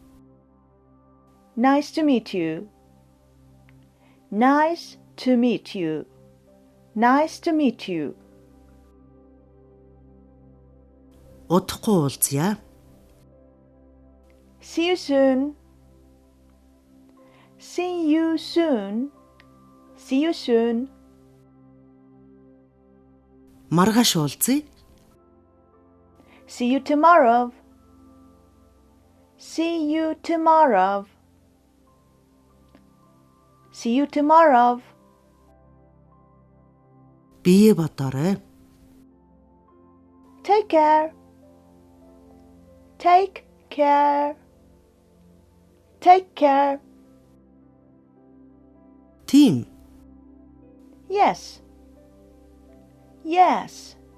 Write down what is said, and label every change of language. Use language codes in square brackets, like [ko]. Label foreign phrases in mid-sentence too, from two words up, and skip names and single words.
[en] Nice to meet you. Nice to meet you. Nice to meet you. [mn] Удахгүй уулзъя. [en] See you soon. See you soon. See you soon. [mn] Маргааш уулзъя. [en] See you tomorrow. See you tomorrow. See you tomorrow. [mn] Бие бодоорой. [en] Take care. Take care. Take care. [mn] Тийм. [en] Yes. Yes.